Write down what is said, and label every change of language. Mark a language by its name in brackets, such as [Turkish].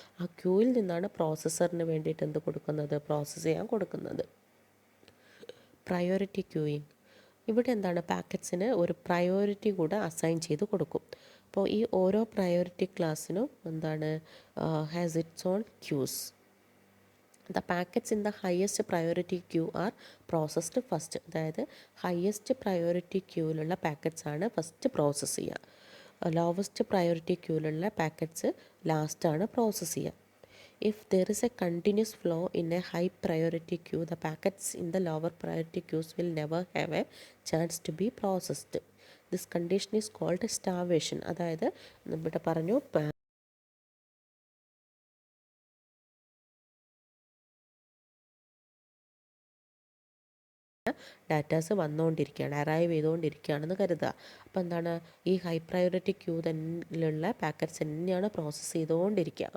[Malayalam] ആ ക്യൂവിൽ നിന്നാണ് പ്രോസസ്സറിന് വേണ്ടിയിട്ട് എന്ത് കൊടുക്കുന്നത്, പ്രോസസ്സ് ചെയ്യാൻ കൊടുക്കുന്നത്. പ്രയോറിറ്റി ക്യൂയിങ്, ഇവിടെ എന്താണ്, പാക്കറ്റ്സിന് ഒരു പ്രയോറിറ്റി കൂടെ അസൈൻ ചെയ്ത് കൊടുക്കും. അപ്പോൾ ഈ ഓരോ പ്രയോറിറ്റി ക്ലാസ്സിനും എന്താണ്, [English] Has its own queues. [Malayalam] The packets in the highest priority queue are processed first. അതായത് ഹയസ്റ്റ് പ്രയോറിറ്റി ക്യൂവിലുള്ള പാക്കറ്റ്സ് ആണ് ഫസ്റ്റ് പ്രോസസ്സ് ചെയ്യുക. ലോവസ്റ്റ് പ്രയോറിറ്റി ക്യൂവിലുള്ള പാക്കറ്റ്സ് ലാസ്റ്റാണ് പ്രോസസ്സ് ചെയ്യുക. [English] If there is a continuous flow in a high priority queue, the packets in the lower priority queues will never have a chance to be processed. This condition is called starvation. [Malayalam] അതായത് ഇവിടെ പറഞ്ഞു datas വന്നുകൊണ്ടിരിക്കുകയാണ്, arrive ചെയ്തുകൊണ്ടിരിക്കുകയാണെന്ന് കരുതുക. അപ്പോൾ എന്താണ്, ഈ high priority queue തന്നെയുള്ള packets തന്നെയാണ് പ്രോസസ്സ് ചെയ്തുകൊണ്ടിരിക്കുക.